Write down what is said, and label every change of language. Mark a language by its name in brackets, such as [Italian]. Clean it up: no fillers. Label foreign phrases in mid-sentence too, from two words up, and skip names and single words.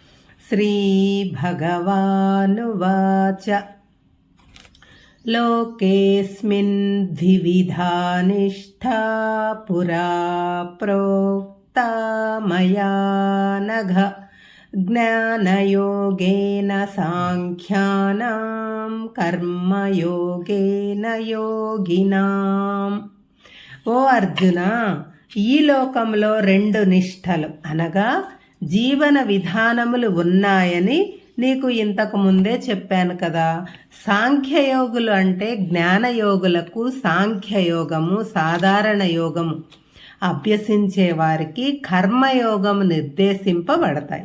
[Sanskrit] श्रीभगवानुवाच लोकेऽस्मिन् द्विविधा निष्ठा पुरा प्रोक्ता मया नघ ज्ञानयोगेन साङ्ख्यानां कर्मयोगेन योगिनाम्। [Telugu] ఓ అర్జున, ఈ లోకంలో రెండు నిష్ఠలు అనగా జీవన విధానములు ఉన్నాయని నీకు ఇంతకు ముందే చెప్పాను కదా. సాంఖ్యయోగులు అంటే జ్ఞానయోగులకు సాంఖ్యయోగము, సాధారణ యోగము అభ్యసించే వారికి కర్మయోగము నిర్దేశింపబడతాయి.